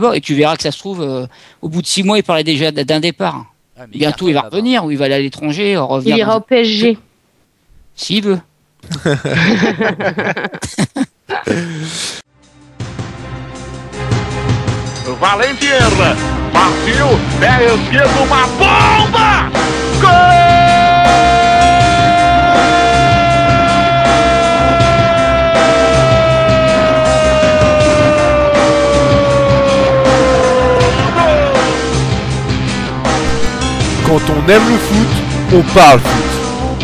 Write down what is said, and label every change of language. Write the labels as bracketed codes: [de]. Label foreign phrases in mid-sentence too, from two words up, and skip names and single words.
[fr] Et tu verras que ça se trouve, au bout de 6 mois, il parlait déjà d'un départ. Ah, bientôt, il va revenir, ou il va aller à l'étranger. Il ira au PSG. S'il veut. [pt] Valentier partiu, pé esquerdo, uma bomba! [fr] Quand on aime le foot, on parle foot.